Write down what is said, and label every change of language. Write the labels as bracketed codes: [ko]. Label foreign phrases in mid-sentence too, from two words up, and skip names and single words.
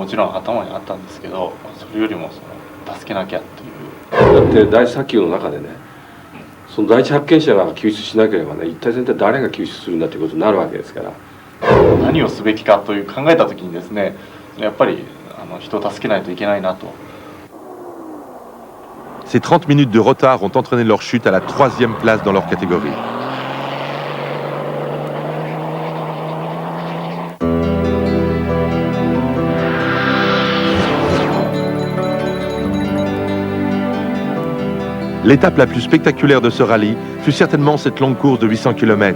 [ja] 競技っていうのはもちろん頭にあったんですけどそれよりも助けなきゃっていう。だって第3級の中でね、その第一発見者が救出しなければね、一体全体誰が救出するんだということになるわけですから。何をすべきかという考えた時にですね、やっぱり人を助けないといけないなと。 [fr] Ces 30 minutes de retard ont entraîné leur chute à la 3e place dans leur catégorie. L'étape la plus spectaculaire de ce rallye fut certainement cette longue course de 800 km.